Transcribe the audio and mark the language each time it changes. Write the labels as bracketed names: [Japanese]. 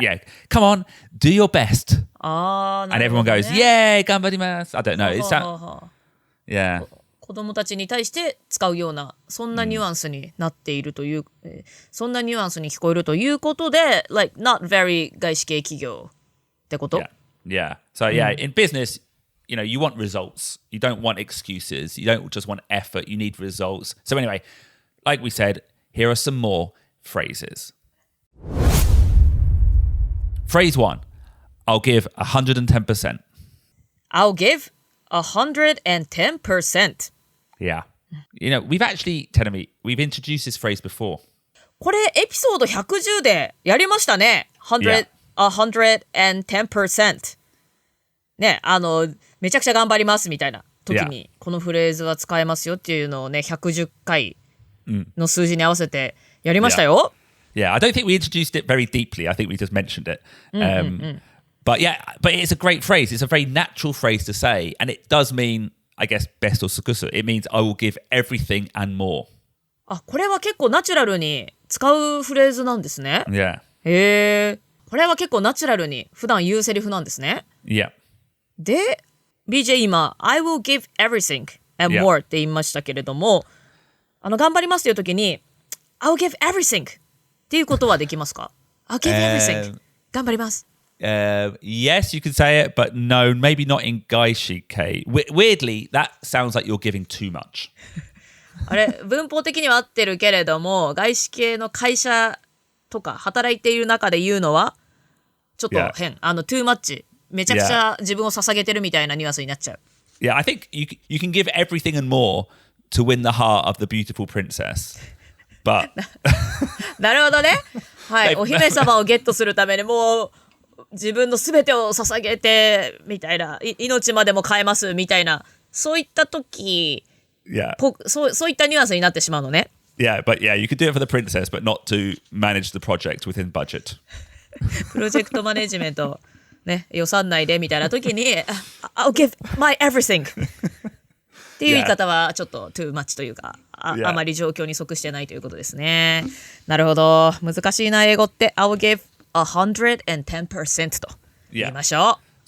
[English] Yeah, come on, do your best. And everyone goes, yay, [Japanese] 頑張ります。 [English] I don't know. Yeah. [Japanese] 子供たちに対して使うような、そんなニュアンスになっているという、そんなニュアンスに聞こえるということで、 [English] like, not very [Japanese] 外資系企業ってこと？ [English] Yeah. So, in business, you want results. You don't want excuses. You don't just want effort. You need results. So anyway, like we said, here are some more phrases. Phrase 1, I'll give 110%. I'll give 110%. Yeah. We've actually, Tenemi, we've introduced this phrase before. [Japanese] これエピソード110でやりましたね。 [English] 110%. [Japanese] ね、めちゃくちゃ頑張りますみたいな時に、このフレーズは使えますよっていうのをね、110回の数字に合わせてやりましたよ。 [English] Yeah, I don't think we introduced it very deeply. I think we just mentioned it. But it's a great phrase. It's a very natural phrase to say. And it does mean I guess, [Japanese] ベストを尽くす. [English] It means I will give everything and more. [Japanese] あ、これは結構ナチュラルに使うフレーズなんですね。 [English] Yeah. [Japanese] へえ。これは結構ナチュラルに普段言うセリフなんですね。 [English] Yeah. [Japanese] で、BJ 今、 [English] I will give everything and more [Japanese] って言いましたけれども、頑張りますという時に、 [English] I'll give everything [Japanese] っていうことはできますか？ [English] I'll give everything. [Japanese] 頑張ります。 [English] Yes, you could say it, but no, maybe not in 外資系. Weirdly, that sounds like you're giving too much. [Japanese] あれ、文法的には合ってるけれども、外資系の会社とか働いている中で言うのは、ちょっと変。 [English] too much。 [Japanese] めちゃくちゃ自分を捧げてるみたいなニュアンスになっちゃう。 [English] Yeah, I think you can give everything and more to win the heart of the beautiful princess. But [Japanese] なるほどね。はい。お姫様をゲットするためにもう自分の全てを捧げてみたいな、命までも変えますみたいな、そういった時、そういったニュアンスになってしまうのね。 [English] Yeah, but yeah, you could do it for the princess, but not to manage the project within budget. [Japanese] プロジェクトマネジメント、ね、予算内でみたいな時に、 [English] I'll give my everything [Japanese] っていう言い方はちょっと [English] too much [Japanese] というか、あまり状況に即してないということですね。なるほど。難しいな、英語って。 [English] I'll give 110% [Japanese] と言いましょう。